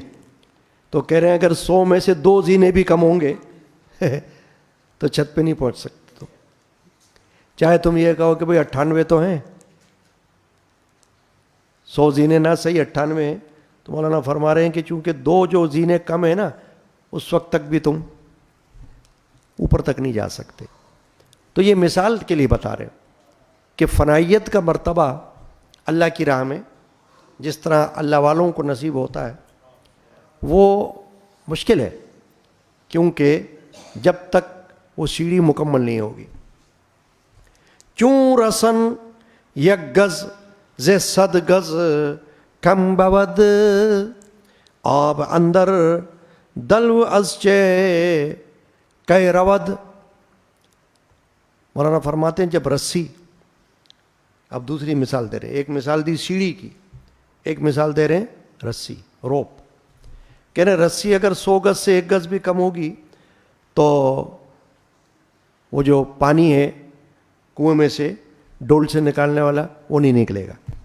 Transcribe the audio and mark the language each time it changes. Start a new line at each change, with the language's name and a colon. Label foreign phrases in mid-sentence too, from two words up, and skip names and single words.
Urdu: تو کہہ رہے ہیں اگر 100 میں سے 2 زینے بھی کم ہوں گے تو چھت پہ نہیں پہنچ سکتے تم، چاہے تم یہ کہو کہ بھئی 98 تو ہیں، 100 زینے نہ صحیح 98 ہیں، تو مولانا فرما رہے ہیں کہ چونکہ 2 جو زینے کم ہیں نا، اس وقت تک بھی تم اوپر تک نہیں جا سکتے۔ تو یہ مثال کے لیے بتا رہے ہیں کہ فنائیت کا مرتبہ اللہ کی راہ میں جس طرح اللہ والوں کو نصیب ہوتا ہے وہ مشکل ہے، کیونکہ جب تک وہ سیڑھی مکمل نہیں ہوگی.
Persian: چوں رسن یک گز ز صد گز کم بود، آب اندر دلو از چے کئے رود.
Urdu: مولانا فرماتے ہیں جب رسی، اب دوسری مثال دے رہے ہیں، ایک مثال دی سیڑھی کی، ایک مثال دے رہے ہیں رسی، روپ. کہہ رہے رسی اگر 100 گز سے 1 گز بھی کم ہوگی تو وہ جو پانی ہے کنویں میں سے ڈول سے نکالنے والا وہ نہیں نکلے گا.